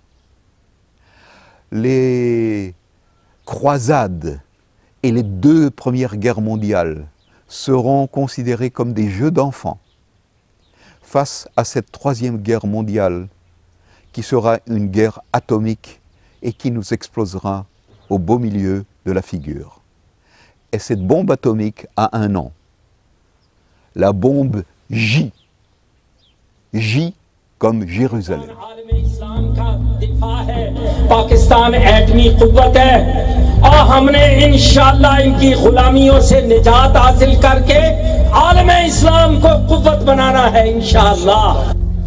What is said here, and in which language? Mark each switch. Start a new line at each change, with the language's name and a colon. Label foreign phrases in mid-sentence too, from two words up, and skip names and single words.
French: Les croisades et les 2 premières guerres mondiales seront considérées comme des jeux d'enfants face à cette 3e guerre mondiale qui sera une guerre atomique et qui nous explosera au beau milieu de la figure. Et cette bombe atomique a un nom, la bombe J. J comme Jérusalem.
Urdu: پاکستان ایٹمی قوت ہے اور ہم نے
Arabic: إن شاء الله
Urdu: ان کی غلامیوں سے نجات حاصل کر کے عالم اسلام کو قوت بنانا ہے
Arabic: إن شاء الله.